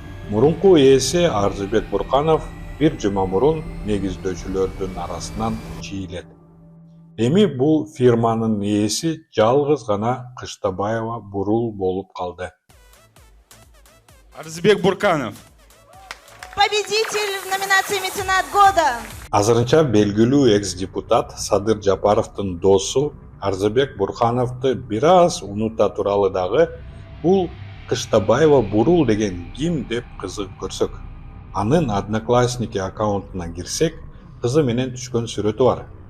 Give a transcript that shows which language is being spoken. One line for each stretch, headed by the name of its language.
Kyrgyz: Мурунку ээси Арзыбек Бурканов бир жума мурун негиздөөчүлөрдүн арасынан чийилет. Эми бул фирманын ээси жалгыз гана Кыштабаева Бурул болуп калды. Арзыбек Бурканов.
Russian: Победитель в номинации «Меценат года».
Kyrgyz: Азырынча белгилүү экс-депутат Садыр Жапаровдун досу Арзыбек Буркановду бир аз унута туралы дагы бул Кыштабаева Бурул деген ким деп кызыгып көрсөк. Анын Одноклассники аккаунтуна кирсек, кызы менен түшкөн сүрөтү бар.